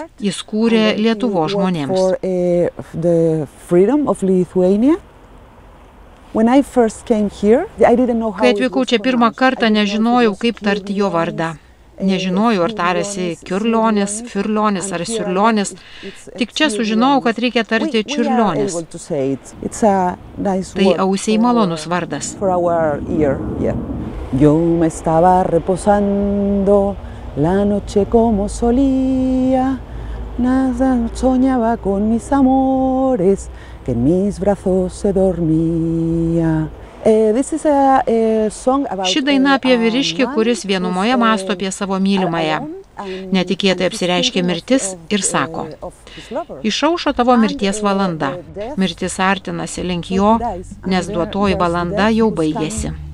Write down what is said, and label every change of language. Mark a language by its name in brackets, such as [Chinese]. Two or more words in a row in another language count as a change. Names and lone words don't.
[Lithuanian] Jis kūrė Lietuvos žmonėms. Kai atvykau čia pirmą kartą, nežinojau, kaip tarti jo vardą. Nežinojau, ar tarėsi Kiurlionis, Firlionis ar Siurlionis. Tik čia sužinojau, kad reikia tarti Čiurlionis. Tai ausiai malonus vardas. [Spanish] Yo me estaba reposando la noche como solía, nada soñaba con mis amores, que en mis brazos se dormía. [Lithuanian] Ši daina apie vyriškį, kuris vienumoje mąsto apie savo mylimąją. Netikėtai apsireiškė mirtis ir sako: išaušo tavo mirties valanda. Mirtis artinasi link jo, nes duotoji valanda jau baigėsi.